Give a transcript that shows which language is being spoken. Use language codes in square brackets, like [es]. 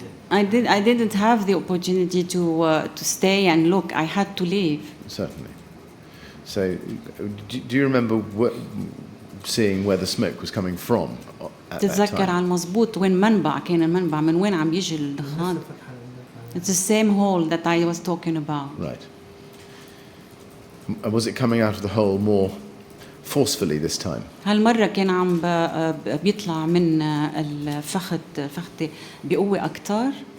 [en] I didn't have the opportunity to stay and look. I had to leave. Certainly. So, do you remember seeing where the smoke was coming from at that [ar] تتذكر على المضبوط وين منبع كان المنبع من وين عم يجي الدخان. [en] It's the same hole that I was talking about. Right. And was it coming out of the hole more forcefully this time? [ar] هالمرة كان عم بيطلع من الفخذ بقوة أكتر.